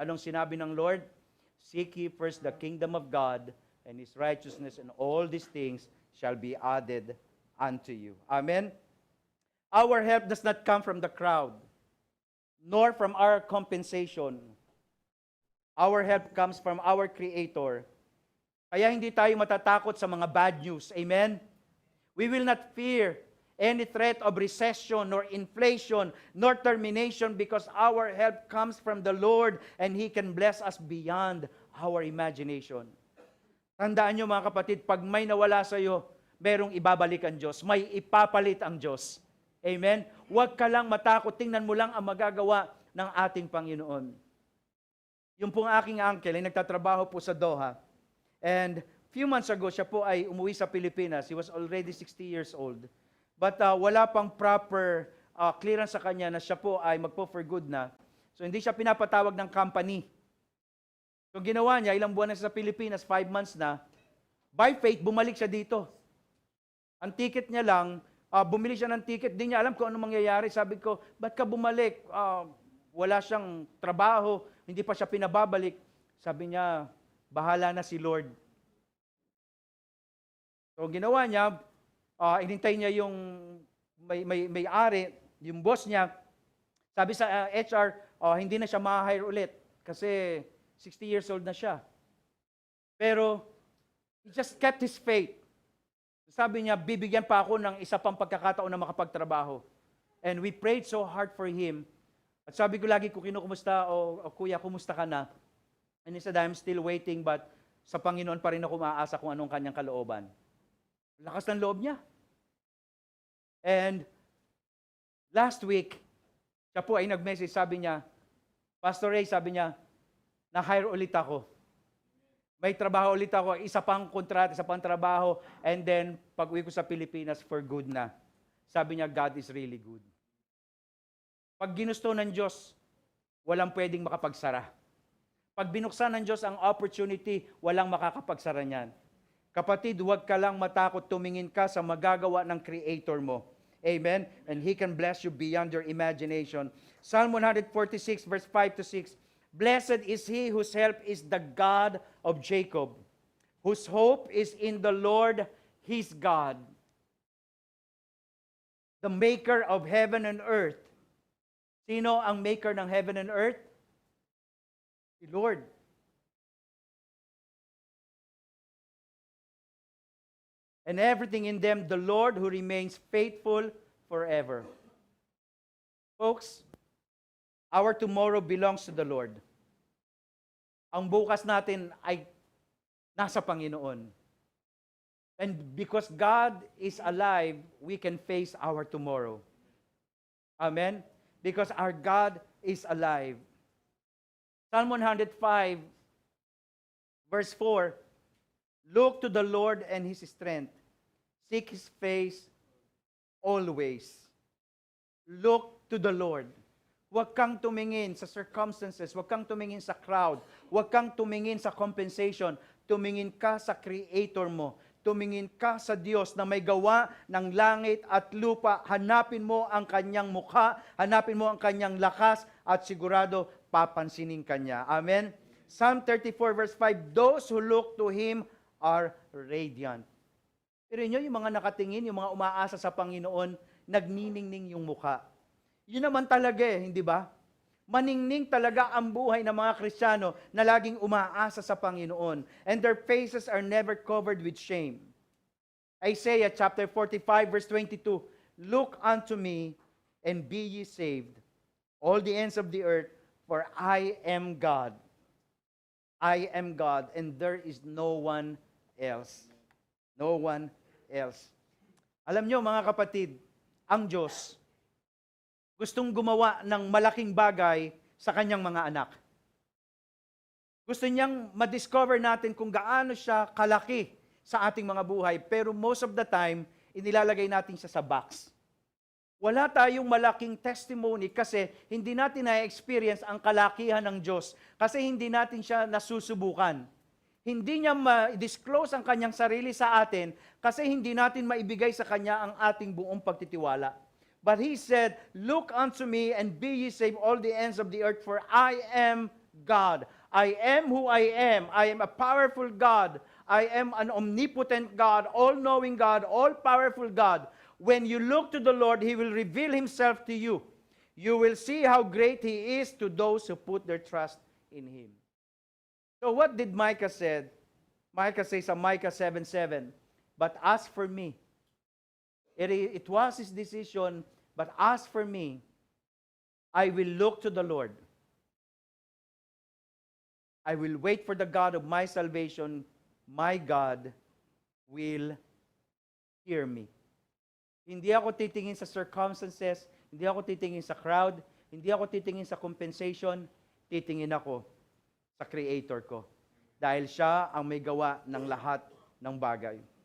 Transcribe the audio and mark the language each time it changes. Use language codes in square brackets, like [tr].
[tl] Anong sinabi ng Lord? [en] Seek ye first the kingdom of God and His righteousness, and all these things shall be added unto you. Amen? Our help does not come from the crowd, nor from our compensation. Our help comes from our Creator. [tl] Kaya hindi tayo matatakot sa mga bad news. [en] Amen? We will not fear any threat of recession, nor inflation, nor termination, because our help comes from the Lord, and He can bless us beyond our imagination. [tl] Tandaan nyo mga kapatid, pag may nawala sa iyo, merong ibabalik ang Diyos. May ipapalit ang Diyos. Amen? Huwag ka lang matakot. Tingnan mo lang ang magagawa ng ating Panginoon. Yung pong aking uncle ay nagtatrabaho po sa Doha. [en] And few months ago, [tl] siya po ay umuwi sa Pilipinas. [en] He was already 60 years old. [tl] But wala pang proper clearance sa kanya na siya po ay magpo for good na. So hindi siya pinapatawag ng company. So ginawa niya, ilang buwan na siya sa Pilipinas, 5 months na. [en] By faith, [tl] bumalik siya dito. Ang ticket niya lang, bumili siya ng ticket, di niya alam kung ano mangyayari. Sabi ko, ba't ka bumalik? Wala siyang trabaho, hindi pa siya pinababalik. Sabi niya, bahala na si Lord. So ginawa niya, inintay niya yung may-ari, yung boss niya. Sabi sa HR, hindi na siya ma-hire ulit kasi 60 years old na siya. Pero [en] he just kept his faith. [tl] Sabi niya, bibigyan pa ako ng isa pang pagkakataon na makapagtrabaho. [en] And we prayed so hard for him. [tl] At sabi ko lagi, kung kinukumusta, o kuya, kumusta ka na? [en] And he said, I'm still waiting, but [tl] sa Panginoon pa rin ako maaasa kung anong kanyang kalooban. Lakas ng loob niya. And last week, siya po ay nag-message, sabi niya, Pastor Ray, sabi niya, na-hire ulit ako. May trabaho ulit ako, isa pang kontrata, isa pang trabaho, and then pag-uwi ko sa Pilipinas, for good na. Sabi niya, [en] God is really good. [tl] Pag ginusto ng Diyos, walang pwedeng makapagsara. Pag binuksan ng Diyos ang opportunity, walang makakapagsara niyan. Kapatid, huwag ka lang matakot, tumingin ka sa magagawa ng Creator mo. Amen? [en] And He can bless you beyond your imagination. Psalm 146, verse 5 to 6. Blessed is he whose help is the God of Jacob, whose hope is in the Lord his God, the maker of heaven and earth. [tl] Sino ang maker ng heaven and earth? Si Lord. [en] And everything in them, the Lord who remains faithful forever. Folks, our tomorrow belongs to the Lord. [tl] Ang bukas natin ay nasa Panginoon. [en] And because God is alive, we can face our tomorrow. Amen? Because our God is alive. Psalm 105, verse 4, look to the Lord and His strength. Seek His face always. Look to the Lord. [tl] Huwag kang tumingin sa circumstances, huwag kang tumingin sa crowd, huwag kang tumingin sa compensation, tumingin ka sa Creator mo, tumingin ka sa Diyos na may gawa ng langit at lupa, hanapin mo ang Kanyang mukha, hanapin mo ang Kanyang lakas, at sigurado papansinin Kanya. [en] Amen? Psalm 34 verse 5, those who look to Him are radiant. [tl] Pero inyo, yung mga nakatingin, yung mga umaasa sa Panginoon, nagniningning yung mukha. Yun naman talaga hindi ba? Maningning talaga ang buhay ng mga Kristiyano na laging umaasa sa Panginoon. [en] And their faces are never covered with shame. Isaiah chapter 45 verse 22, look unto me and be ye saved, all the ends of the earth, for I am God. I am God, and there is no one else. No one else. [tl] Alam nyo mga kapatid, ang Diyos, gustong gumawa ng malaking bagay sa kanyang mga anak. Gusto niyang ma-discover natin kung gaano siya kalaki sa ating mga buhay. Pero [en] most of the time, [tl] inilalagay natin siya sa box. Wala tayong malaking testimony kasi hindi natin na-experience ang kalakihan ng Diyos. Kasi hindi natin siya nasusubukan. Hindi niya ma-disclose ang kanyang sarili sa atin kasi hindi natin maibigay sa kanya ang ating buong pagtitiwala. [en] But He said, look unto me and be ye saved all the ends of the earth, for I am God. I am who I am. I am a powerful God. I am an omnipotent God, all-knowing God, all-powerful God. When you look to the Lord, He will reveal Himself to you. You will see how great He is to those who put their trust in Him. So what did Micah said? Micah says sa Micah 7:7, "But as for me, it was his decision, but as for me, I will look to the Lord. I will wait for the God of my salvation. My God will hear me." [tl] Hindi ako titingin sa circumstances, hindi ako titingin sa crowd, hindi ako titingin sa compensation, titingin ako sa Creator ko. Dahil siya ang may gawa ng lahat ng bagay.